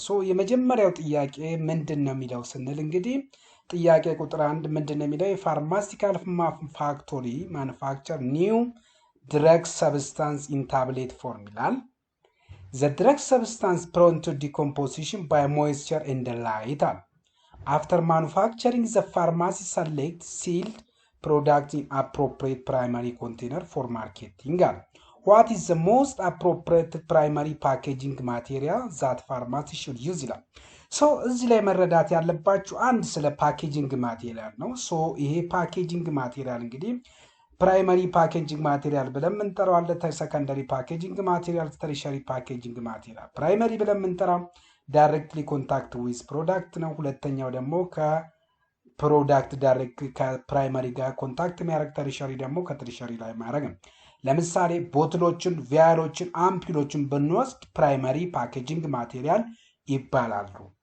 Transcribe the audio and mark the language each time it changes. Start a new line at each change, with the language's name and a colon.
Amharic: የመጀመሪያው ጥያቄ ምንድን ነው የሚለው ስንል እንግዲህ ጥያቄ ቁጥር 1 ምንድን ነው የሚለው የፋርማሲካል ፋክቶሪ ማኑፋክቸር ኒው drug substance in tablet form ይላል።
English: The drug substance prone to decomposition by moisture and light. After manufacturing, the pharmacy select sealed product in appropriate primary container for marketing. What is the most appropriate primary packaging material that pharmacy should use?
Amharic: እዚህ ላይ መረዳት ያለባችሁ አንድ ስለ ፓኬጂንግ ማቴሪያል ነው። ይሄ ፓኬጂንግ ማቴሪያል እንግዲህ ፕራይመሪ ፓኬጂንግ ማቴሪያል ብለን የምንጠራው አለ። ሰከንደሪ ፓኬጂንግ ማቴሪያል፣ ተርሸሪ ፓኬጂንግ ማቴሪያል። ፕራይመሪ ብለን የምንጠራው ዳይሬክትሊ ኮንታክት ዊዝ ፕሮዳክት ነው። ሁለተኛው ደግሞ ከፕሮዳክት ዳይሬክት ከፕራይመሪ ጋር ኮንታክት የሚያደርግ፣ ተርሸሪ ደግሞ ከትርሸሪ ላይ ማድረግ ነው። ለምሳሌ ቦትሎችን፣ ቪያሎችን፣ አምፒሎችን ብንወስድ ፕራይመሪ ፓኬጂንግ ማቴሪያል ይባላሉ።